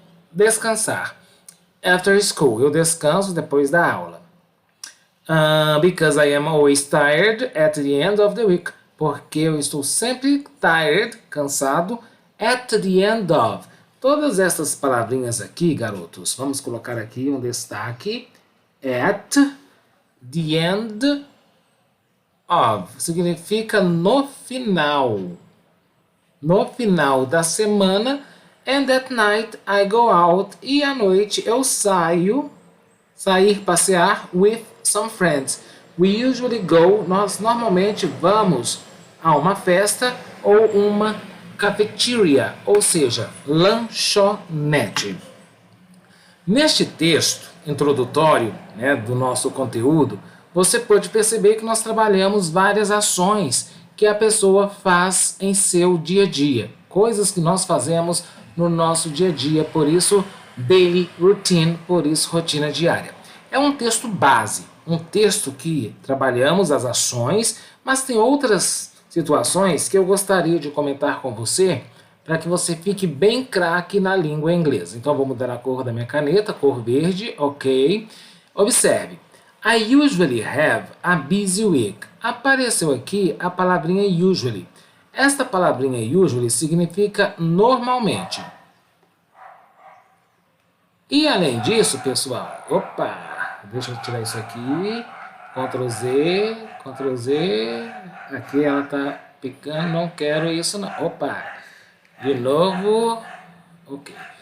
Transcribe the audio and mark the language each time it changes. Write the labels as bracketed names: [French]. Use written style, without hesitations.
[Portuguese] Descansar. [English] After school, [Portuguese] eu descanso depois da aula. [English] Because I am always tired at the end of the week. [Portuguese] Porque eu estou sempre tired, cansado, [English] at the end of, [Portuguese] Todas essas palavrinhas aqui, garotos, vamos colocar aqui um destaque. At the end of significa no final. No final da semana. [English] And at night I go out. [Portuguese] E à noite eu sair, passear [English] with some friends. We usually go, [Portuguese] nós normalmente vamos a uma festa ou uma cafeteria, ou seja, lanchonete. Neste texto introdutório, né, do nosso conteúdo, você pode perceber que nós trabalhamos várias ações que a pessoa faz em seu dia a dia, coisas que nós fazemos no nosso dia a dia, por isso daily routine, por isso rotina diária. É um texto base, um texto que trabalhamos as ações, mas tem outras situações que eu gostaria de comentar com você para que você fique bem craque na língua inglesa. Então, vou mudar a cor da minha caneta, cor verde, ok? Observe. [English] I usually have a busy week. [Portuguese] Apareceu aqui a palavrinha usually. Esta palavrinha usually significa normalmente. E além disso, pessoal, deixa eu tirar isso aqui, Ctrl Z, aqui ela tá picando, não quero isso não, de novo, ok.